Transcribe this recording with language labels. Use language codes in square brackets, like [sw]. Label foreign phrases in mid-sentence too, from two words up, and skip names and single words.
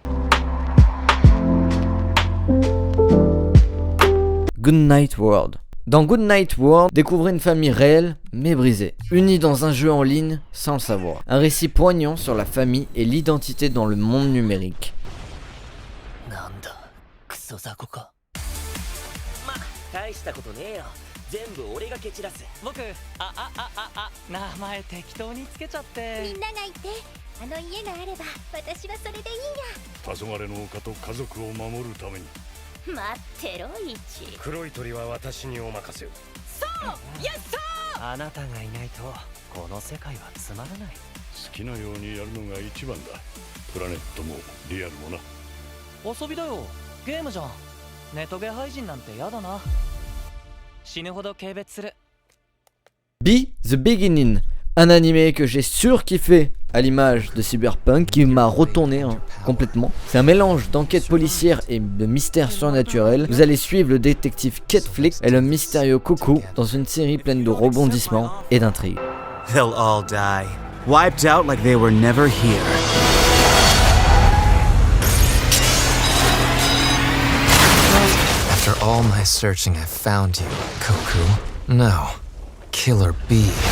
[fr] Good Night World. Dans Good Night World, découvrez une famille réelle mais brisée, unie dans un jeu en ligne sans le savoir. Un récit poignant sur la famille et l'identité dans le monde numérique. [ja] 大したことねえよ。全部俺が蹴散らす。僕、名前適当につけちゃって。みんながいて、あの家があれば、私はそれでいいや。黄昏の丘と家族を守るために。待ってろ、イチ。黒い鳥は私にお任せを。そう、 [en] yes sir. [ja] あなたがいないとこの世界はつまらない。好きなようにやるのが一番だ。プラネットもリアルもな。遊びだよ。ゲームじゃん。ネトゲ配信なんてやだな。死ぬほど軽蔑する。 [fr] Be the Beginning, un animé que j'ai surkiffé à l'image de Cyberpunk qui m'a retourné complètement. C'est un mélange d'enquête policière et de mystère surnaturel. Vous allez suivre le détective Ketflix et le mystérieux Cuckoo dans une série pleine de rebondissements et d'intrigues. [en] They'll all die, wiped out like they were never here. After all my searching, I found you, Cuckoo. No, Killer Bee.